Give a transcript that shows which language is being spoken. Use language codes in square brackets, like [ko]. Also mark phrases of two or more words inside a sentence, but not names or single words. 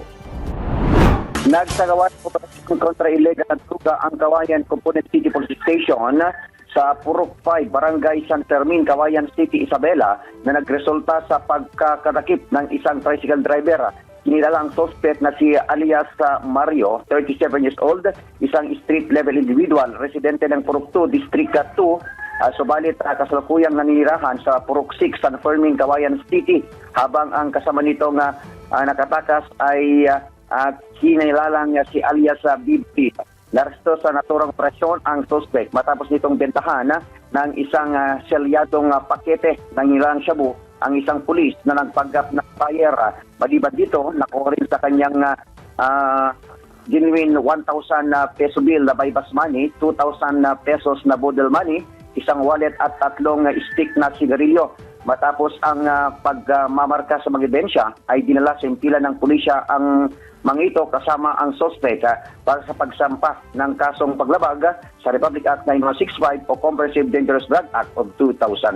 [tl] Nagsagawa ng operasyon kontra illegal na droga ang Cauayan Component City Police Station sa Purok 5, Barangay San Fermin, Cauayan City, Isabela, na nagresulta sa pagkakatakip ng isang tricycle driver. Kinilala ang suspect na si alias Mario, [en] 37 years old, [tl] isang [en] street-level individual, [tl] residente ng Purok 2, District 2, subalit kasalukuyang naninirahan sa Purok 6, San Fermin, Cauayan City, habang ang kasama nitong nakatakas ay kinilalang si alias Bibi. Naresto sa naturang operasyon ang suspect matapos nitong bentahan ng isang selyadong pakete ng nilang shabu ang isang pulis na nagpanggap ng buyer. Maliban dito, nakuha rin sa kanyang [en] genuine 1,000 peso bill [tl] na [en] buy-bust money, [tl] 2,000 pesos na [en] bodle money, [tl] isang wallet at 3 stick na sigarilyo. Matapos ang pagmamarka sa mga ebidensya ay dinala sa impila ng pulisya ang mangito kasama ang suspect para sa pagsampa ng kasong paglabag sa Republic Act 9165 o Comprehensive Dangerous Drug Act of 2002.